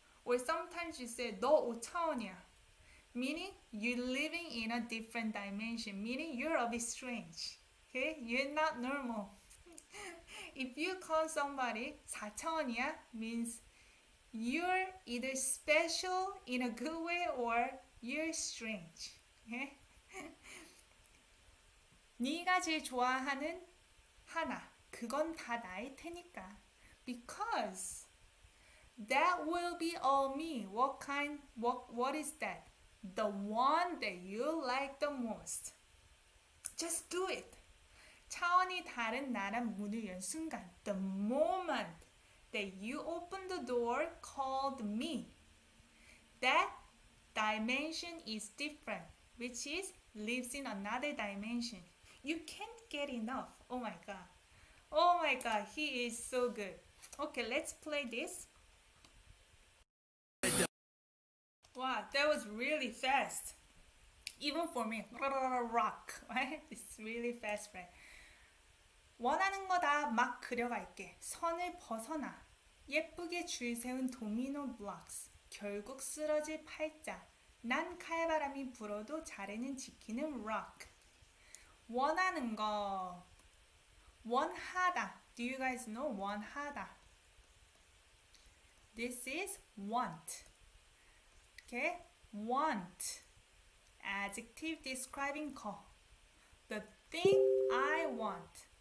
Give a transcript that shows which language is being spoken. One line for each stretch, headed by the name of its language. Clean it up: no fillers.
English: Or sometimes you say,
Korean: 너 5차원이야.
English: Meaning you're living in a different dimension. Meaning you're a bit strange. Okay? You're not normal. If you call somebody 4차원이야, means you're either special in a good way or you're strange. Okay?
Korean: 네가 제일 좋아하는 하나. 그건 다 나일 테니까.
English: Because that will be all me. What is that? The one that you like the most. Just do it.
Korean: 차원이 다른 나란 문을 연 순간.
English: The moment that you open the door called me. That dimension is different, which is lives in another dimension. You can't get enough. Oh my god. Oh my god, he is so good. Okay, let's play this. Wow, that was really fast. Even for me. Rock. Right? It's really fast, right?
Korean: 원하는 거 다 막 그려갈게. 선을 벗어나. 예쁘게 줄 세운 도미노 블록스. 결국 쓰러질 팔자. 난 칼바람이 불어도 자리는 지키는 rock. 원하는 거. 원하다.
English: Do you guys know 원하다? This is want. Okay? Want. Adjective describing 거. The thing I want.